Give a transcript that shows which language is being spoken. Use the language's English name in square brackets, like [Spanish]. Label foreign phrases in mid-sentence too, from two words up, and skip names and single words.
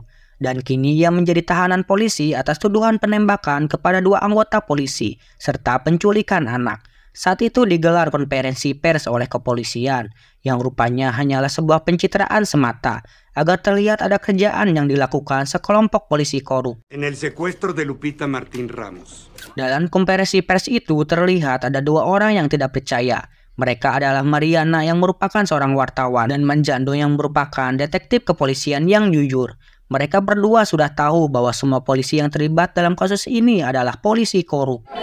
[Indonesian] Dan kini ia menjadi tahanan polisi atas tuduhan penembakan kepada 2 anggota polisi serta penculikan anak. Saat itu digelar konferensi pers oleh kepolisian, yang rupanya hanyalah sebuah pencitraan semata, agar terlihat ada kerjaan yang dilakukan sekelompok polisi korup. [Spanish] En el secuestro de Lupita Martín Ramos. [Indonesian] Dalam konferensi pers itu terlihat ada 2 orang yang tidak percaya. Mereka adalah Mariana yang merupakan seorang wartawan dan Manjando yang merupakan detektif kepolisian yang jujur. Mereka berdua sudah tahu bahwa semua polisi yang terlibat dalam kasus ini adalah polisi korup.